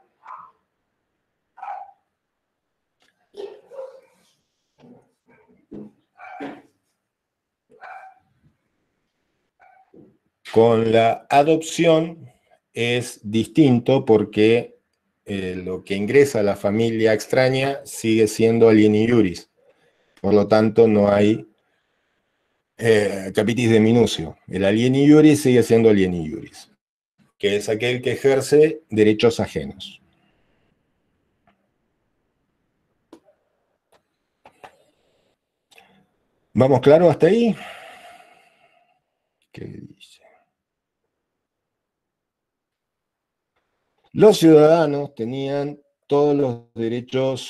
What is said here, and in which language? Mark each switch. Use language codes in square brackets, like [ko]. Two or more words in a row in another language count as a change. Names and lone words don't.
[es] Con la adopción es distinto porque lo que ingresa a la familia extraña sigue siendo [la] alieni iuris. [es] Por lo tanto, no hay [la] capitis diminutio. [es] El [la] alieni iuris [es] sigue siendo [la] alieni iuris, [es] que es aquel que ejerce derechos ajenos. ¿Vamos claro hasta ahí? ¿Qué dice? Los ciudadanos tenían todos los derechos...